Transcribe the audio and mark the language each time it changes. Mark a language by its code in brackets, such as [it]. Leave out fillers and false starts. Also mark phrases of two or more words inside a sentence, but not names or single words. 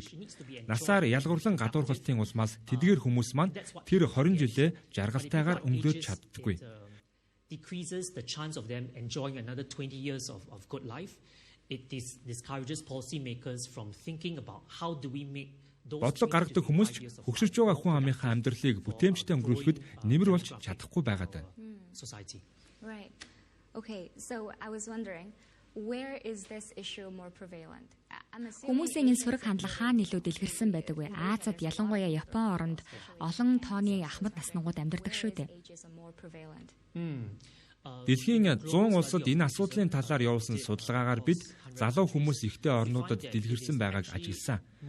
[mn] Насаар ялгуурлан гадуурхалтын улмаас тэдгээр хүмүүс маань тэр 20 жилээ жаргалтайгаар өнгөрөөж чаддаггүй. Бодлого гаргадаг хүмүүс ч хөгшөрч байгаа хүн амынхаа амьдралыг бүтээмжтэй өнгөрүүлэхэд нэмэр болж чадахгүй байгаад байна. [en] Right. Okay, so I was wondering, where is this issue more prevalent? [mn] Хүмүүсийн энэ сөрөг хандлага хаана илүү дэлгэрсэн байдаг вэ? Азад ялангуяа Япон оронд олон тооны ахмад наснууд амьдардаг шүү дээ. Дэлхийн 100 улсад энэ асуудлын талаар явуулсан судалгаагаар бид залуу хүмүүс ихтэй орнуудад дэлгэрсэн байгааг ажигласан.